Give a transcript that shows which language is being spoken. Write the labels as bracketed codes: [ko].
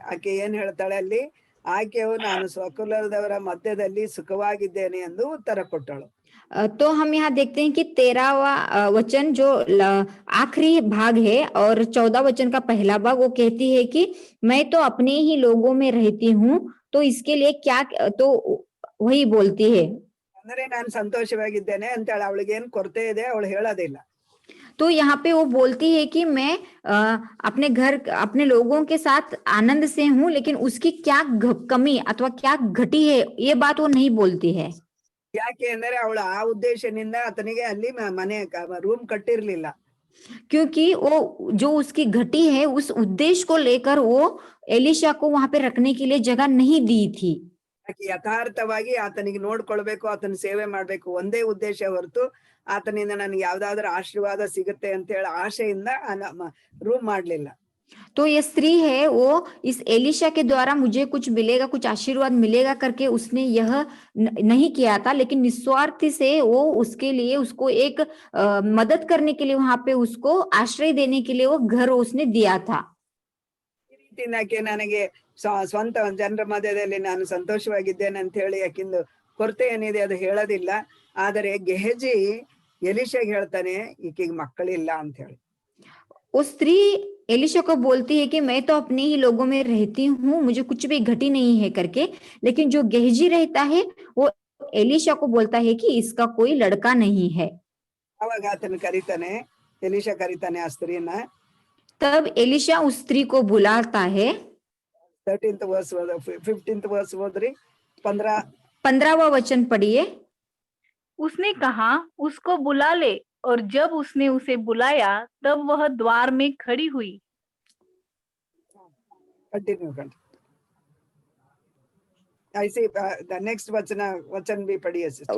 [kn] ಆಕೆ ಏನ್ ಹೇಳ್ತಾಳೆ ಅಲ್ಲಿ, ಆಕೆಯು ನಾನು ಸ್ವಕುಲದವರ ಮಧ್ಯದಲ್ಲಿ ಸುಖವಾಗಿದ್ದೇನೆ ಎಂದು ಉತ್ತರ ಕೊಟ್ಟಳು. [hi] तो हम यहाँ देखते हैं कि 13वां वचन जो आखिरी भाग है और 14 वचन का पहला भाग वो कहती है कि मैं तो अपने ही लोगों में रहती हूँ, तो इसके लिए क्या, तो वही बोलती है. [kn] ಅಂದ್ರೆ ನಾನು ಸಂತೋಷವಾಗಿದ್ದೇನೆ ಅಂತ ಹೇಳಿ ಅವಳಿಗೆ ಏನ್ ಕೊರತೆ ಇದೆ ಅವಳು ಹೇಳೋದಿಲ್ಲ. [hi] तो यहाँ पे वो बोलती है कि मैं अपने घर अपने लोगों के साथ आनंद से हूँ, लेकिन उसकी क्या कमी अथवा क्या घटी है ये बात वो नहीं बोलती है. [kn] ಯಾಕೆ ಅಂದ್ರೆ ಅವಳು ಆ ಉದ್ದೇಶದಿಂದ ಆತನಿಗೆ ಅಲ್ಲಿ ಮನೆ ರೂಮ್ ಕಟ್ಟಿರ್ಲಿಲ್ಲ. [hi] क्योंकि वो जो उसकी घटी है उस उद्देश्य को लेकर वो एलिशा को वहां पे रखने के लिए जगह नहीं दी थी. [kn] ಯಥಾರ್ಥವಾಗಿ ಆತನಿಗೆ ನೋಡ್ಕೊಳ್ಬೇಕು, ಆತನ ಸೇವೆ ಮಾಡ್ಬೇಕು ಒಂದೇ ಉದ್ದೇಶ ಹೊರತು ಆತನಿಂದ ನನಗೆ ಯಾವ್ದಾದ್ರು ಆಶೀರ್ವಾದ ಸಿಗುತ್ತೆ ಅಂತ ಹೇಳಿ ಆಶೆಯಿಂದ ರೂಮ್ ಮಾಡ್ಲಿಲ್ಲ. [hi] तो ये स्त्री है वो इस एलिशा के द्वारा मुझे कुछ मिलेगा, कुछ आशीर्वाद मिलेगा करके उसने यह नहीं किया था, लेकिन निस्वार्थी से वो उसके लिए उसको एक मदद करने के लिए वहां पे उसको आश्रय देने के लिए वो घर उसने दिया था. [kn] ನನಗೆ ಸ್ವಂತ ಜನರ ಮಧ್ಯದಲ್ಲಿ ನಾನು ಸಂತೋಷವಾಗಿದ್ದೇನೆ ಅಂತ ಹೇಳಿ ಯಾಕಿಂದು ಕೊರತೆ ಏನಿದೆ ಅದು ಹೇಳೋದಿಲ್ಲ. ಆದರೆ ಗೆಹಜಿ ಎಲಿಶಾಗೆ ಹೇಳ್ತಾನೆ ಈಕೆಗೆ ಮಕ್ಕಳಿಲ್ಲ ಅಂತ ಹೇಳಿ. [hi] वो स्त्री एलिशा को बोलती है कि मैं तो अपने ही लोगों में रहती हूँ, मुझे कुछ भी घटी नहीं है करके, लेकिन जो गेहजी रहता है वो एलिशा को बोलता है कि इसका कोई लड़का नहीं है. [kn] ಅವಾಗ ಆತನ ಕರೀತಾನೆ, ಎಲಿಶಾ ಕರೀತಾನೆ ಆ ಸ್ತ್ರೀನ. [hi] तब एलिशा उस स्त्री को बुलाता है. [en] 13th verse 15th verse [kn] ಓದ್ರಿ. [hi] 15वां वचन पढ़िए. उसने कहा, उसको बुला ले, और जब उसने उसे बुलाया तब वह द्वार में खड़ी हुई. कंटिन्यू ऐसे [en] the next [hi] वचन भी पढ़िए सिस्टर.